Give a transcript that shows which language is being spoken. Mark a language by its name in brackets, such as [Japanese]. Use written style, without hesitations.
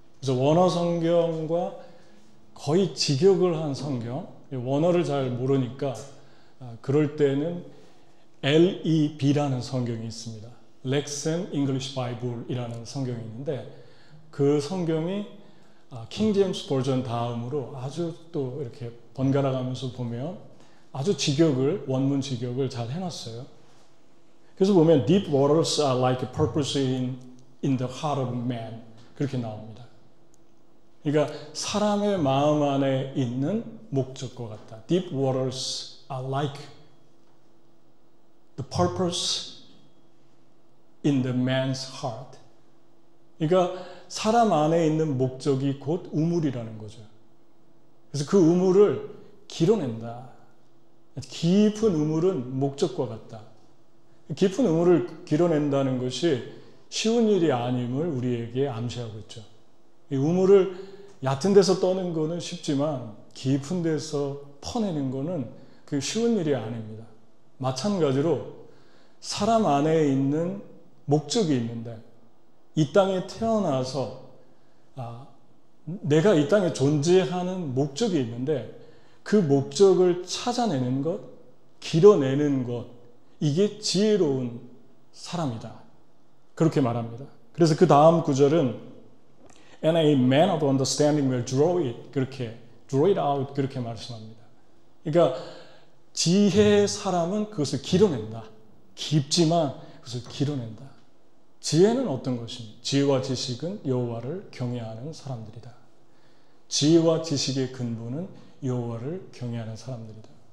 [Korean] 그래서 원어 성경과 거의 직역을 한 성경, 원어를 잘 모르니까 그럴 때는 LEB라는 성경이 있습니다. Lexham English Bible이라는 성경이 있는데 그 성경이 킹 제임스 버전 다음으로 아주 또 이렇게 번갈아 가면서 보면 아주 직역을, 원문 직역을 잘 해놨어요. 그래서 보면 [English] deep waters are like a purpose in the heart of man [Korean] 그렇게 나옵니다. 그러니까 사람의 마음 안에 있는 목적과 같다. [English] Deep waters are like the purpose in the man's heart. [Korean] 그러니까 사람 안에 있는 목적이 곧 우물이라는 거죠. 그래서 그 우물을 길어낸다. 깊은 우물은 목적과 같다. 깊은 우물을 길어낸다는 것이 쉬운 일이 아님을 우리에게 암시하고 있죠. 이 우물을 얕은 데서 떠는 거는 쉽지만 깊은 데서 퍼내는 거는 그 쉬운 일이 아닙니다. 마찬가지로 사람 안에 있는 목적이 있는데 이 땅에 태어나서 내가 이 땅에 존재하는 목적이 있는데 그 목적을 찾아내는 것, 길어내는 것, 이게 지혜로운 사람이다. 그렇게 말합니다. 그래서 그 다음 구절은 [English] And a man of understanding will draw it out [Korean] 그렇게 말씀합니다. 그러니까 지혜의 사람은 그것을 길어낸다. 깊지만 그것을 길어낸다. 지혜는 어떤 것입니까? 지혜와 지식은 여호와를 경외하는 사람들이다. 지혜와 지식의 근본은 여호와를 경외하는 사람들이다.